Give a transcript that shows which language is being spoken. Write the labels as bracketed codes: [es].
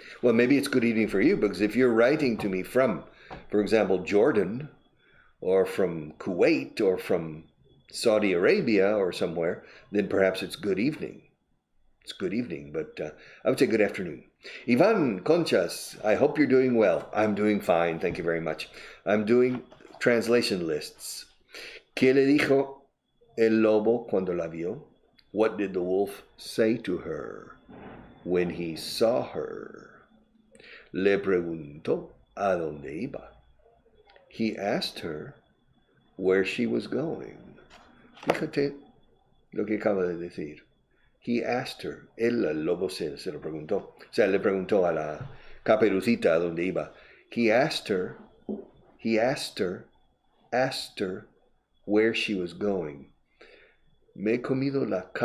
[en] Well, maybe it's good evening for you, because if you're writing to me from, for example, Jordan, or from Kuwait, or from Saudi Arabia, or somewhere, then perhaps it's good evening. It's good evening, but I would say good afternoon. Ivan Conchas, I hope you're doing well. I'm doing fine, thank you very much. I'm doing translation lists. [es] ¿Qué le dijo el lobo cuando la vio? [en] What did the wolf say to her when he saw her? [es] Le preguntó a dónde iba. [en] He asked her where she was going. [es] Fíjate lo que acaba de decir. [en] He asked her. [es] El lobo se lo preguntó. O sea, le preguntó a la caperucita a dónde iba. [en] He asked her where she was going. [es] Me he comido la